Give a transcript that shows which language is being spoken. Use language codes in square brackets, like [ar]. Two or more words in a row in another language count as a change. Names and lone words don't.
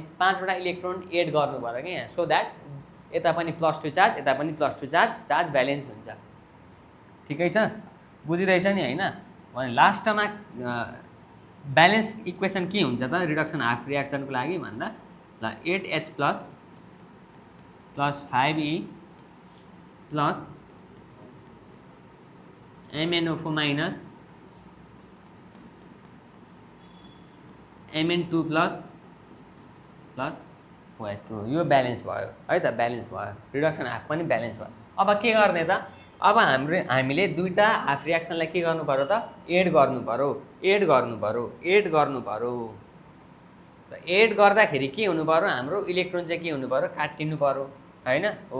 [ne] 5 वटा [en] electron add [ne] गर्नु पर्यो कि यहाँ, [en] so that [ne] यता पनि +2 चार्ज, यता पनि +2 चार्ज, [en] charge balance [ne] हुन्छ। ठिकै छ, बुझिरहेछ नि होइन। भने लास्टमा [en] balance equation [ne] के हुन्छ त [en] reduction half reaction [ne] लागि भन्दा, ल 8H+ + 5E + MnO4- Mn2+ + 4H2O, यो ब्यालेन्स भयो है त, ब्यालेन्स भयो। [en] reduction half [ne] पनि ब्यालेन्स भयो। अब के गर्ने त, अब हामीले दुईटा [en] half reaction [ne] के गर्नु पर्यो त, एड गर्नु पर्यो। त एड गर्दाखेरि के हुनु पर्यो, हाम्रो इलेक्ट्रोन चाहिँ के हुनु पर्यो, काटिनु पर्यो हैन हो।